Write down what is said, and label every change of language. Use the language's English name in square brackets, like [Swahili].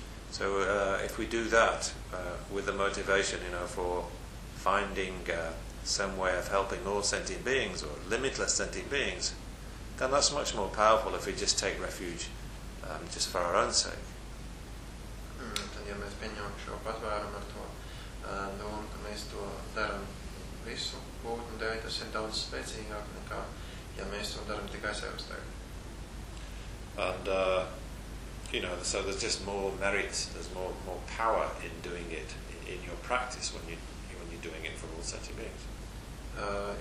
[English] So if we do that with the motivation, you know, for finding some way of helping all sentient beings or limitless sentient beings, then that's much more powerful if we just take refuge just for our own sake. [Latvian] Tad, ja mēs pieņemam šo patvērumu ar to domu, ka mēs to daram visu būtni dēļ, tas ir daudz spēcīgāk nekā, ja mēs to daram tikai sev uz dēļ. [English] And You know, so there's just more merit, there's more power in doing it in your practice when you're doing it for all sentient beings.